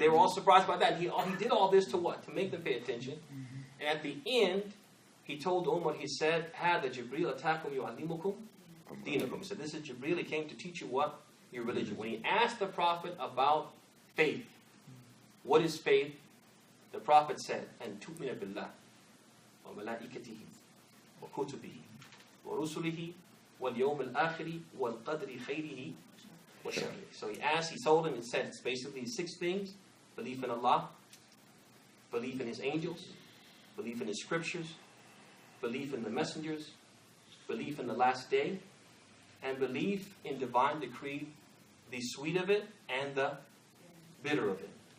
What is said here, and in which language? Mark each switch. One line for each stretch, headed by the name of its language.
English: They were all surprised by that. He did all this to what? To make them pay attention. And at the end, he told Umar, he said,
Arabic: هَذَا جِبْرِيلَ أَتَاكُمْ يُعَلِّمُكُمْ دِينَكُمْ.
English: He said, this is Jibreel. He came to teach you what? Your religion. When he asked the Prophet about faith, what is faith? The Prophet said,
Arabic: أَن تُؤْمِنَ بِاللَّهِ وَمَلَائِكَتِهِ وَكُتُبِهِ وَرُسُلِهِ وَالْيَوْمِ الْآخِرِ وَالْقَدْرِ خَيْرِهِ وَشَرِّهِ.
English: So he told him, it said, it's basically 6 things. Belief in Allah, belief in His angels, belief in His scriptures, belief in the messengers, belief in the last day, and belief in divine decree, the sweet of it and the bitter of it.